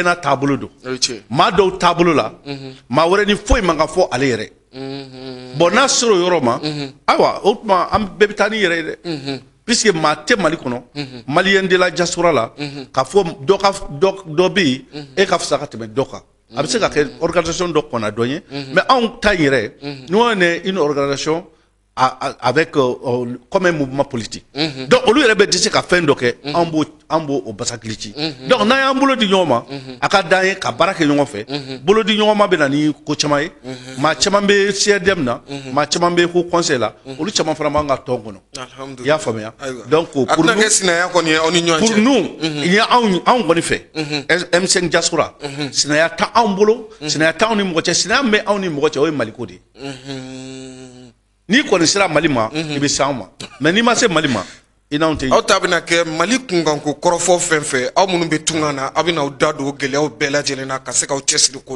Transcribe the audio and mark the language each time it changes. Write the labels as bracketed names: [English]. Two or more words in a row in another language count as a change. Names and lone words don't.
[Bambara] n'a taabolo don maa dɔw taabolo la maa wɛrɛ ni foyi man ka fɔ ale yɛrɛ bon n'a sera o yɔrɔ ma ayiwa o tuma an bɛɛ bɛ taa ni yɛrɛ ye dɛ puisque maa tɛ Mali kɔnɔ malien [French] de la diaspora [Bambara] la k'a fɔ dɔ bɛ yen e ka fisa ka tɛmɛ dɔ kan a bɛ se ka kɛ organisation dɔ kɔnna dɔ ye mais anw ta in yɛrɛ [French] nous on est une organisation avec comme un mouvement politique [Bambara] donc olu yɛrɛ bɛ dɛsɛ ka fɛn dɔ kɛ an b'o o basakili ci donc n'an y'an bolo di ɲɔgɔn ma a ka d'an ye ka baara kɛ ɲɔgɔn fɛ bolo di ɲɔgɔn ma bɛ na ni ko caman ye maa caman bɛ CRDM na maa caman bɛ [French] haut conseil [Bambara] la olu caman fana b'an ka tɔn kɔnɔ i y'a faamuya donc [French] pour nous il y a [Bambara] anw kɔni fɛ M5 diaspora sinaya tɛ anw bolo sinaya tɛ anw ni mɔgɔ cɛ sinaya min bɛ anw ni mɔgɔ cɛ o ye Maliko de ye. N'i kɔni sera Mali ma i bɛ se anw ma mais n'i ma se Mali ma i n'anw tɛ. aw ta bɛna kɛ Mali kunkanko kɔrɔfɔ fɛn fɛn aw minnu bɛ tunga na aw bɛna aw da don gɛlɛyaw bɛɛ lajɛlen na ka se k'aw cɛsiri ko la.